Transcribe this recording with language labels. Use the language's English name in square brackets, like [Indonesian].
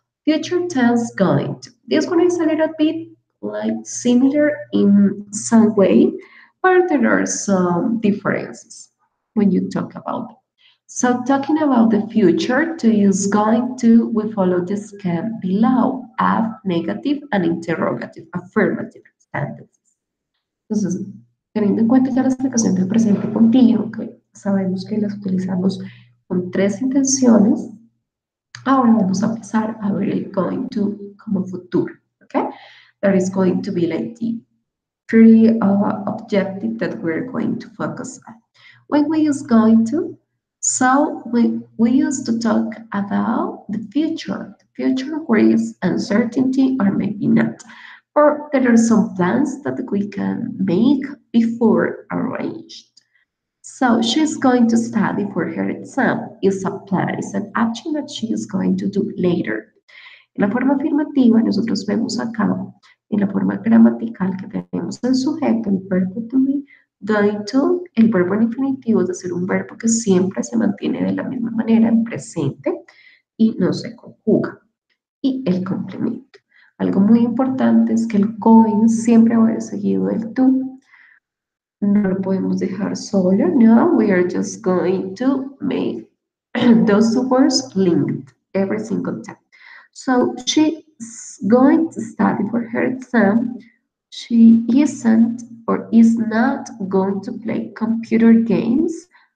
[English] Future tense going to. This one is a little bit like similar in some way, but there are some differences when you talk about it. So talking about the future, to use going to, we follow the scheme below. Add negative and interrogative, affirmative sentences. [Spanish] Entonces, teniendo en cuenta ya las aplicaciones del presente continuo, que sabemos que las utilizamos con tres intenciones, ahora vamos a pasar a ver el going to como futuro, okay? [English] That is going to be like the three objective that we're going to focus on. When we use going to, so we used to talk about the future where is uncertainty or maybe not. Or there are some plans that we can make before arranged. So she's going to study for her exam. Is a plan, is an action that she is going to do later. [Spanish] En la forma afirmativa, nosotros vemos acá, en la forma gramatical que tenemos el sujeto, el verbo to be, going to, el verbo en infinitivo, es decir, un verbo que siempre se mantiene de la misma manera en presente y no se conjuga. Y el complemento. Algo muy importante es que el going siempre va a ir seguido del to. No lo podemos dejar solo, no, [English] we are just going to make those two words linked every single time. So she's going to study for her exam. She isn't or is not going to play computer games.